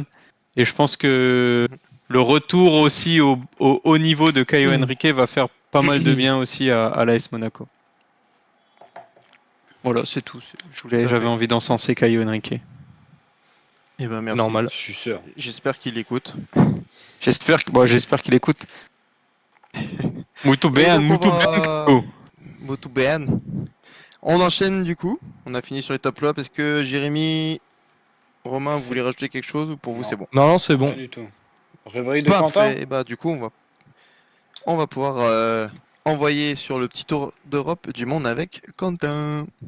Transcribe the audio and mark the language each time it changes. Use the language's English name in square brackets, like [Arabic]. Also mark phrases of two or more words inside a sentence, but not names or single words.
[French] Et je pense que le retour aussi au haut niveau de Caio Henrique va faire pas mal de bien aussi à l'AS Monaco. Voilà, c'est tout. J'avais envie d'encenser Caio Henrique. Eh ben merci. Normal. Je suis sûr. J'espère qu'il écoute. J'espère qu'il écoute. [Portuguese] Muito [French] Et [Portuguese] bem, [French] donc, [Portuguese] muito bem. Muito bem. [French] On enchaîne du coup. On a fini sur les top lois. Est-ce que Jérémy, Romain, vous voulez rajouter quelque chose ou pour vous Non. c'est bon? Non, c'est Rien bon. du tout. Réveil de Quentin. Parfait. Et bah du coup on va pouvoir envoyer sur le petit tour d'Europe du monde avec Quentin.